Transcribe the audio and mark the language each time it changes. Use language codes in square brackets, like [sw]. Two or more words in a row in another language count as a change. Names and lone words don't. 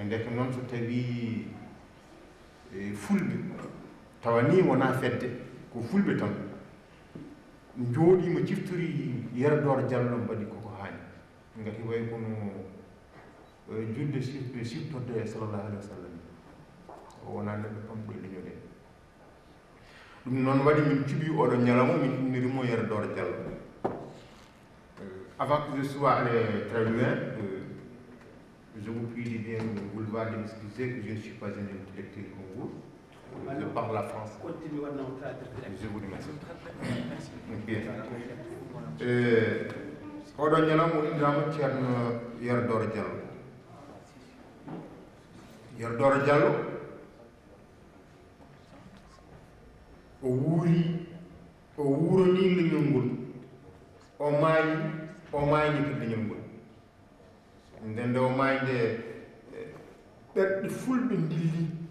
[ff] ndeke noon so tawi fulɓe tawa ni wona fedde ko fulɓe tan jooɗima ciftori Yero Doro Diallo mbaɗi koko haani ngati way kono julde siftorde [ar] صلى الله عليه وسلم [ff] o wona neɗɗo pamɗo e leñol he ɗum noon waɗi min cuɓi oɗo ñalawma min innirimo Yero Doro Diallo [fr] avant que je sois allé très loin je vous prie de bien vouloir de m'excuser que je ne suis pas un intellectuel comme vous. Je parle la France. Je vous remercie. Bien. [ff] Oɗo ñalawma o innirama ceerno Yero Doro Diallo. Yero Doro Diallo o wuuroni leñol ngol o maayi ko leñol ngol nden nde o maayi nde ɓerɗe fulɓe dilli